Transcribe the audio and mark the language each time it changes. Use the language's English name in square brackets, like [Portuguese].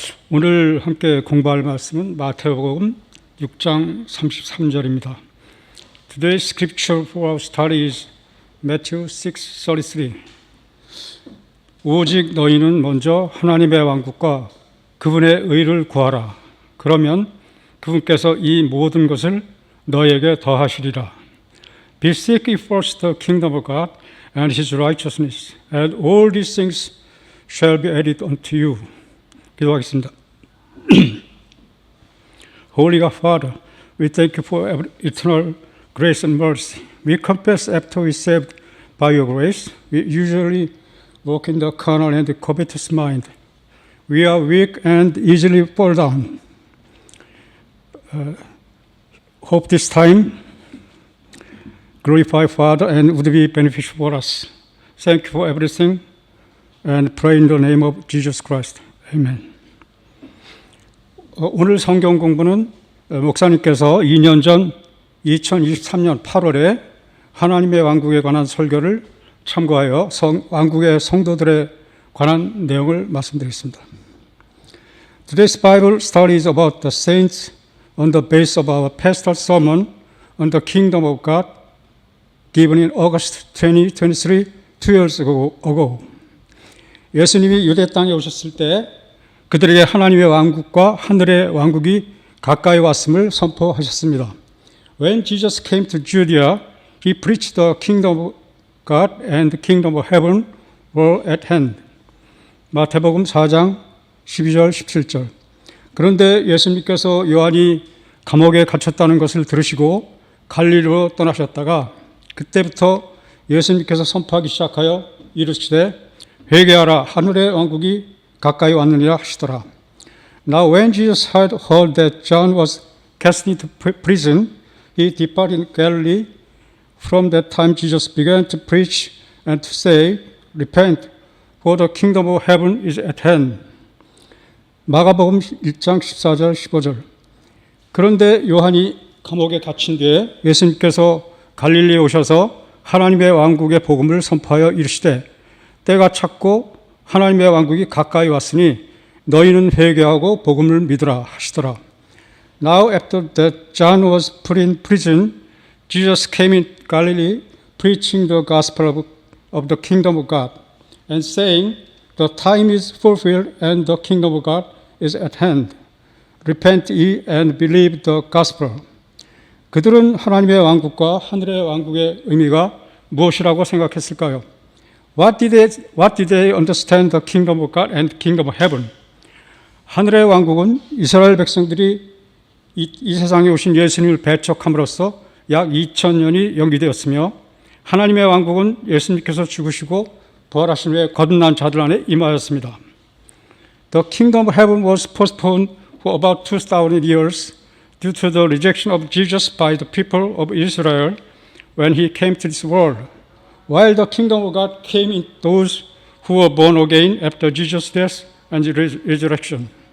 [Korean] 오늘 함께 공부할 말씀은 마태복음 6장 33절입니다. [English] Today's scripture for our study is Matthew 6:33. [Korean] 오직 너희는 먼저 하나님의 왕국과 그분의 의를 구하라. 그러면 그분께서 이 모든 것을 너희에게 더하시리라. [English] Be seek ye first the kingdom of God and His righteousness, and all these things shall be added unto you. [Korean] 기도하겠습니다. [English] Holy God Father, we thank you for eternal grace and mercy. We confess after we saved by your grace, we usually walk in the carnal and covetous mind. We are weak and easily fall down. Hope this time glorify Father and would be beneficial for us. Thank you for everything and pray in the name of Jesus Christ. Amen. [Korean] 오늘 성경 공부는 목사님께서 2년 전 2023년 8월에 하나님의 왕국에 관한 설교를 참고하여 왕국의 성도들에 관한 내용을 말씀드리겠습니다. [English] Today's Bible study is about the saints on the base of our pastoral sermon on the kingdom of God given in August 2023, 2 years ago. [Korean] 예수님이 유대 땅에 오셨을 때 그들에게 하나님의 왕국과 하늘의 왕국이 가까이 왔음을 선포하셨습니다. [English] When Jesus came to Judea, he preached the kingdom of God and the kingdom of heaven were at hand. [Korean] 마태복음 4장 12절 17절. 그런데 예수님께서 요한이 감옥에 갇혔다는 것을 들으시고 갈릴리로 떠나셨다가 그때부터 예수님께서 선포하기 시작하여 이르시되 회개하라 하늘의 왕국이 가까이 왔느니라 하시더라. [English] Now when Jesus had heard that John was cast into prison, he departed Galilee. From that time Jesus began to preach and to say, Repent, for the kingdom of heaven is at hand. [Korean] 마가복음 1장 14절 15절. 그런데 요한이 감옥에 갇힌 뒤에 예수님께서 갈릴리에 오셔서 하나님의 왕국의 복음을 선포하여 이르시되 때가 찼고 하나님의 왕국이 가까이 왔으니 너희는 회개하고 복음을 믿으라 하시더라. [English] Now after that John was put in prison, Jesus came in Galilee preaching the gospel of the kingdom of God and saying, The time is fulfilled and the kingdom of God is at hand. Repent ye and believe the gospel. [Korean] 그들은 하나님의 왕국과 하늘의 왕국의 의미가 무엇이라고 생각했을까요? [English] What did they understand the kingdom of God and the kingdom of heaven? [Korean] 하늘의 왕국은 이스라엘 백성들이 이 세상에 오신 예수님을 배척함으로써 약 2000년이 연기되었으며 하나님의 왕국은 예수님께서 죽으시고 부활하신 후에 거듭난 자들 안에 임하였습니다. [English] The kingdom of heaven was postponed for about 2000 years due to the rejection of Jesus by the people of Israel when he came to this world. While the kingdom of God came in those who were born again after Jesus' death and resurrection.